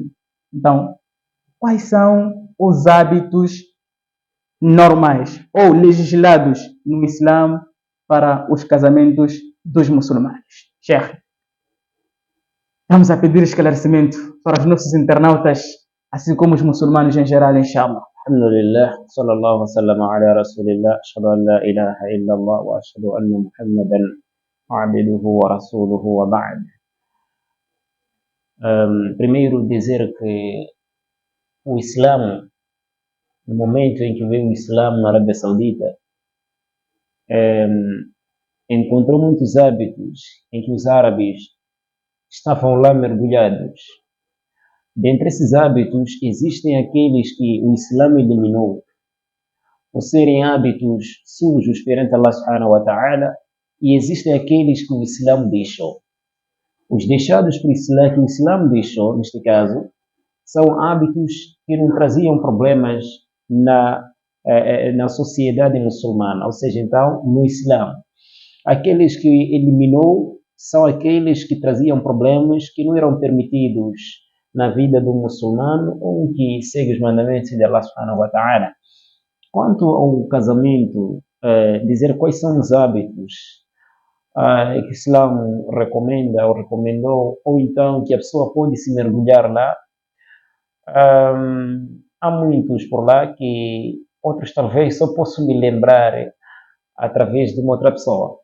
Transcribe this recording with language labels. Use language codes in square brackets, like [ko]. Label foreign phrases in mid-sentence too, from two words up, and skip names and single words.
[pt] Então, quais são os hábitos normais ou legislados no Islã para os casamentos dos muçulmanos? Sheikh, estamos a pedir esclarecimento para os nossos internautas, assim como os muçulmanos em geral, inshallah. [ar] الحمد لله، صلى الله وسلم على رسول الله، أشهد أن لا إله إلا الله وأشهد أن محمدا عبده ورسوله وبعد. [pt] Primeiro dizer que o Islã, no momento em que veio o Islã na Arábia Saudita, encontrou muitos hábitos em que os árabes estavam lá mergulhados. Dentre esses hábitos, existem aqueles que o Islã eliminou, por serem hábitos sujos perante [ar] الله سبحانه وتعالى, [pt] e existem aqueles que o Islã deixou. Os deixados por Islã, que o Islã deixou, neste caso, são hábitos que não traziam problemas na sociedade muçulmana, ou seja, então, no Islã. Aqueles que eliminou são aqueles que traziam problemas que não eram permitidos na vida do muçulmano ou que segue os mandamentos de [ar] الله سبحانه وتعالى. [pt] Quanto ao casamento, dizer quais são os hábitos que o Islã recomenda ou recomendou, ou então que a pessoa pode se mergulhar lá, há muitos por lá que outros talvez só posso me lembrar através de uma outra pessoa.